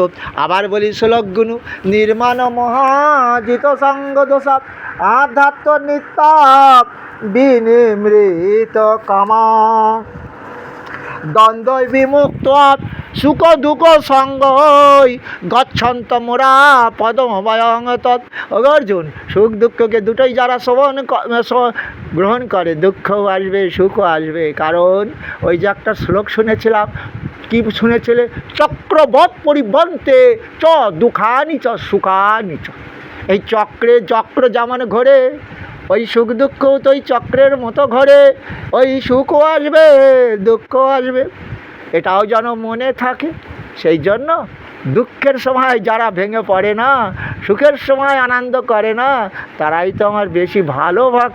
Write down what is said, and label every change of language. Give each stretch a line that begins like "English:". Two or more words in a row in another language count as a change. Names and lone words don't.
Bangla: আবার বলি শ্লোকগুলো,
Sanskrit: নির্মাণ মহাজিত সঙ্গ দোষা আধ্যাত্ম নিত্য বিনিমৃত কামা দ্বন্দ্ব বিমুক্ত সুখ দুঃখ সঙ্গই গচ্ছন্ত মোরা পদমবয়ং তৎ।
Bangla: অর্জুন, সুখ দুঃখকে দুটোই যারা গ্রহণ করে, দুঃখও আসবে সুখও আসবে। কারণ ওই যে একটা শ্লোক শুনেছিলাম, কি শুনেছিলে?
Sanskrit: চক্রবৎ পরিবন্তে চ দুঃখানি চ সুখানি চ।
Bangla: এই চক্র যেমন ঘোরে, ওই সুখ দুঃখও তো ওই চক্রের মতো ঘোরে, ওই সুখও আসবে দুঃখও আসবে, এটাও যেন মনে থাকে। সেই জন্য দুঃখের সময় যারা ভেঙে পড়ে না, সুখের সময় আনন্দ করে না, তারাই তো আমার বেশি ভালো ভক্ত।